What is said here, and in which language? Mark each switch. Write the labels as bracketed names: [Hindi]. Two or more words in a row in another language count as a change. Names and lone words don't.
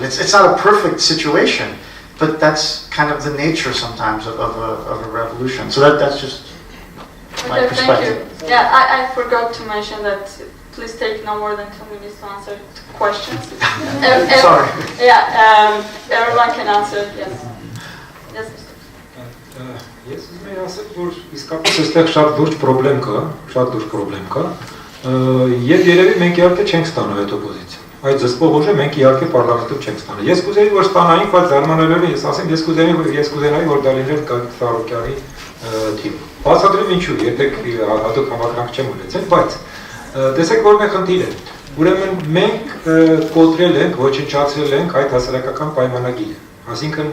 [English] It's not a perfect situation, but that's kind of the nature sometimes of a revolution. So that's just my perspective. Thank you. Yeah, I forgot to mention that please take no more than 2 minutes to answer questions. Sorry. Yeah, everyone can answer, yes. Yes. [Armenian] Ես ուզում եմ ասել, որ իսկապես այստեղ շատ լուրջ պրոբլեմ կա, եւ երևի մենք իհարկե չենք ստանա այդ օպոզիցիան։ Այդ զսպող ուժը մենք իհարկե պարլամենտում չենք ստանա։ Ես կուզեի, որ ստանայինք, բայց զարմանալով ես ասեմ, ես կուզենայի, որ դա լիներ Գագիկ Սարոկյանի թիմը։ Բացատրեմ ինչու, եթե հատուկ համակրանք չեմ ունեցել, բայց տեսեք որ մեր խնդիրը։ Ուրեմն մենք կոտրել ենք, ոչնչացրել ենք այդ հասարակական պայմանագիրը։ Այսինքն